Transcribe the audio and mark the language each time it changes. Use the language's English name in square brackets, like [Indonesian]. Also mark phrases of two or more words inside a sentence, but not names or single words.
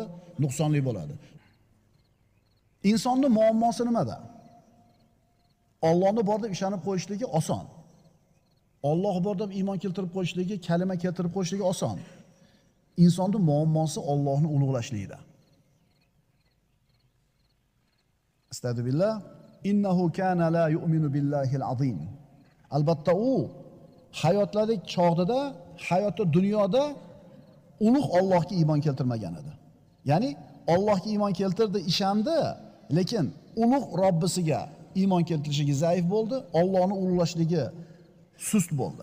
[Uzbek] Nuqsonli bo'ladi. Insonning muammosi nimada? Allohni bor deb ishonib qo'yishligi oson. Alloh bor deb iymon keltirib qo'yishligi, kalima keltirib qo'yishligi oson. Insonning muammosi Allohni ulug'lashlikda. Astagfirullah. [Arabic] إنه كان لا يؤمن بالله العظيم. [Uzbek] Albatta u hayotlik chog'ida, hayotda dunyoda ulug' Allohga iymon keltirmagan edi. Ya'ni Allohga iymon keltirdi, ishondi, lekin ulug' Robbisiga iymon keltirishligi zaif bo'ldi, Allohni ulug'lashligi sust bo'ldi.